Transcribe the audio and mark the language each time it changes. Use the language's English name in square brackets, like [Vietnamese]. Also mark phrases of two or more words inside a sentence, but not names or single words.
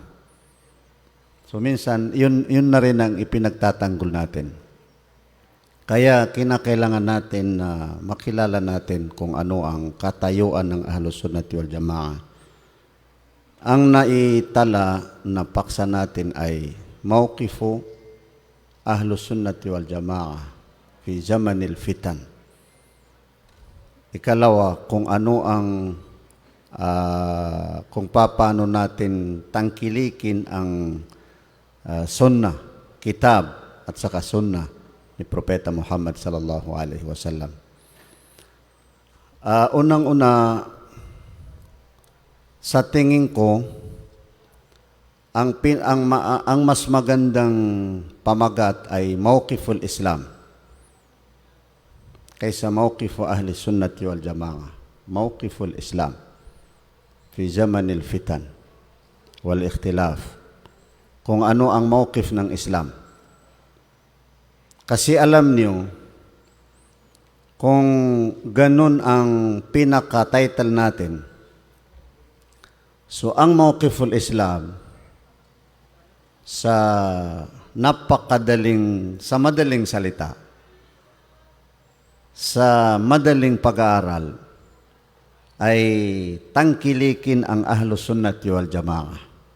[Filipino] So minsan, yun na rin ang ipinagtatanggol natin. Kaya kinakailangan natin na makilala natin kung ano ang katayuan ng Ahlus Sunnati wal Jamaah. Ang naitala na paksa natin ay [Arabic] موقف أهل السنة والجماعة في زمن الفتن. [Filipino] Ikalawa, kung ano ang kung paano natin tangkilikin ang sunnah, kitab at saka sunnah ni Propeta Muhammad [Arabic] صلى الله عليه وسلم. [Filipino] Unang-una, sa tingin ko, ang mas magandang pamagat ay [Arabic] موقف الإسلام [Filipino] kaysa [Arabic] موقف أهل السنة والجماعة. موقف الإسلام في زمن الفتن والاختلاف. [Filipino] Kung ano ang mawqif ng Islam. Kasi alam niyo, kung ganun ang pinaka-title natin, so ang [Arabic] موقف الإسلام [Filipino] sa madaling salita, sa madaling pag-aaral, ay tangkilikin ang Ahlus Sunnati wal Jamaah.